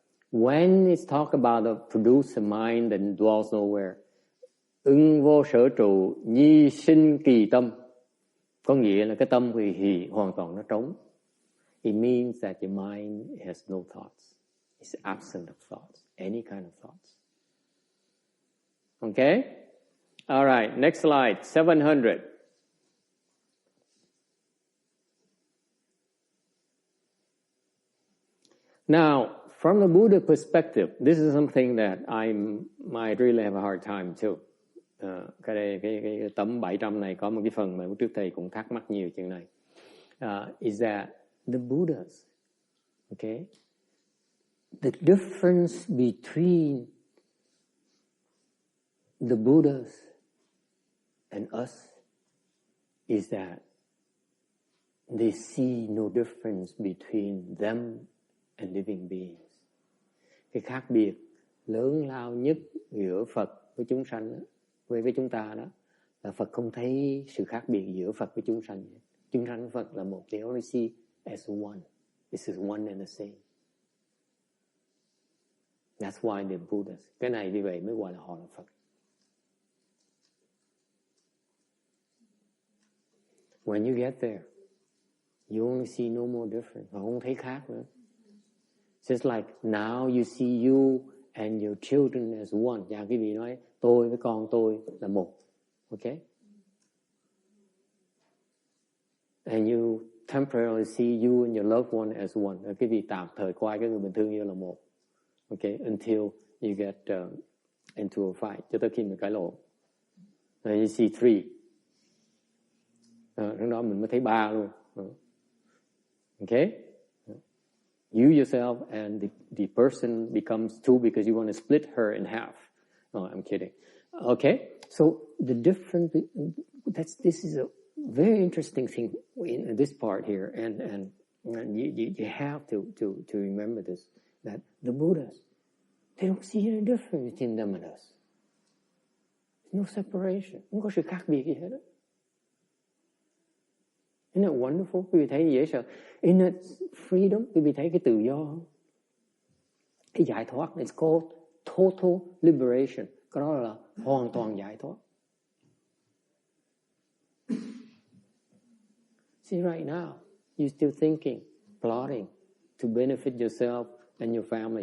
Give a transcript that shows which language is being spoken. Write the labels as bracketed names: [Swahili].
[English] When it's talk about the produce a mind that dwells nowhere, [Vietnamese] ưng vô sở trụ, nhi sinh kỳ tâm, có nghĩa là cái tâm thì hoàn toàn nó trống. [English] It means that your mind has no thoughts. It's absent of thoughts, any kind of thoughts. Okay? All right, next slide, 700. Now, from the Buddha perspective, this is something that I might really have a hard time too. [Vietnamese] Cái tấm 700 này có một cái phần mà trước thầy cũng thắc mắc nhiều chuyện này. [English] Is that the Buddhas, okay? The difference between the Buddhas and us is that they see no difference between them and living beings. [Vietnamese] Cái khác biệt lớn lao nhất giữa Phật với chúng sanh đó, với chúng ta đó là Phật không thấy sự khác biệt giữa Phật với chúng sanh. Chúng sanh Phật là một. [English] They only see as one. This is one and the same. That's why they're Buddhas. [Vietnamese] Cái này vì vậy mới gọi là họ là Phật. [English] When you get there, you only see no more difference. [Vietnamese] Họ không thấy khác nữa. [English] Just like now you see you and your children as one. [Vietnamese] Dạ quý vị nói tôi với con tôi là một. [English] Okay? And you temporarily see you and your loved one as one. [Vietnamese] Quý vị tạm thời coi cái người bình thường như là một. [English] Okay? Until you get into a fight. [Vietnamese] Cho tới khi mình cãi lộn. [English] And you see three. [Vietnamese] Lúc đó mình mới thấy ba luôn. [English] Okay? You yourself and the person becomes two because you want to split her in half. No, I'm kidding. Okay, so the difference. This is a very interesting thing in this part here, and you have to remember this, that the Buddhas, they don't see any difference between them and us. There's no separation. [Vietnamese] Không có sự khác biệt gì hết đó. [English] Isn't it wonderful? [Vietnamese] Quý vị thấy dễ sợ. [English] Isn't it freedom? [Vietnamese] Quý vị thấy cái tự do không? Cái giải thoát. [English] It's called total liberation. [Vietnamese] Cái đó là hoàn toàn giải thoát. [English] See right now, you're still thinking, plotting to benefit yourself and your family.